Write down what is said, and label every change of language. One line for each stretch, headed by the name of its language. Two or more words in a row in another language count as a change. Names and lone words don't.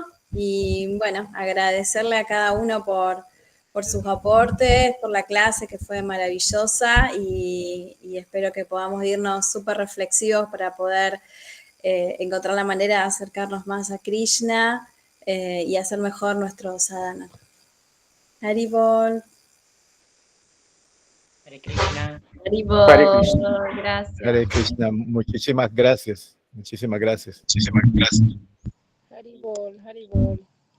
Spanish: Y bueno, agradecerle a cada uno por sus aportes, por la clase que fue maravillosa y espero que podamos irnos súper reflexivos para poder encontrar la manera de acercarnos más a Krishna y hacer mejor nuestro sadhana. Haribol. Hare Krishna. Haribol, Hare Krishna. gracias. Hare Krishna, muchísimas gracias. Muchísimas gracias. Haribol, Haribol.